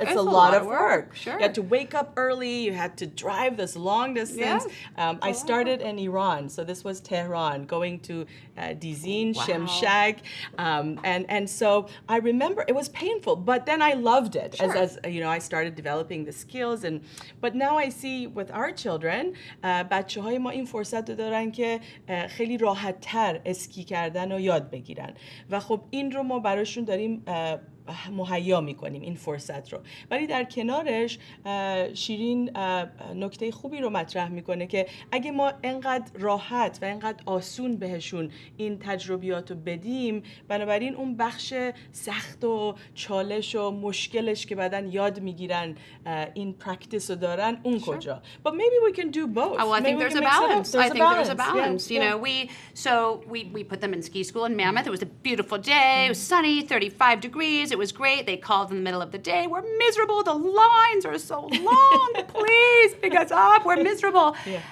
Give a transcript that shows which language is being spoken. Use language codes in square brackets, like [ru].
[en] It's a lot of work. Sure. You had to wake up early. You had to drive this long distance. I started in Iran, so this was Tehran, going to Dizin, Shemshak, and so I remember it was painful, but then I loved it. As I started developing the skills, but now I see with our children [fa] بچه‌های ما این فرصت رو دارن که خیلی راحت‌تر اسکی کردن و یاد بگیرن و خب این رو ما براشون داریم مهیا میکنیم این فرصت رو. ولی در کنارش شیرین نکته خوبی رو مطرح میکنه که اگه ما انقدر راحت و انقدر آسون بهشون این تجربیات رو بدیم، بنابراین اون بخش سخت و چالش و مشکلش که بعدن یاد میگیرن این پرکتیس رو دارن اون کجا. [en] But maybe we can do both. Oh, I think there's a balance. I think there's a balance. You know, we put them in ski school in Mammoth. It was a beautiful day. It was sunny, 35 degrees. It was great. They called in the middle of the day. We're miserable. The lines are so long. Please pick us up. We're miserable. Yeah.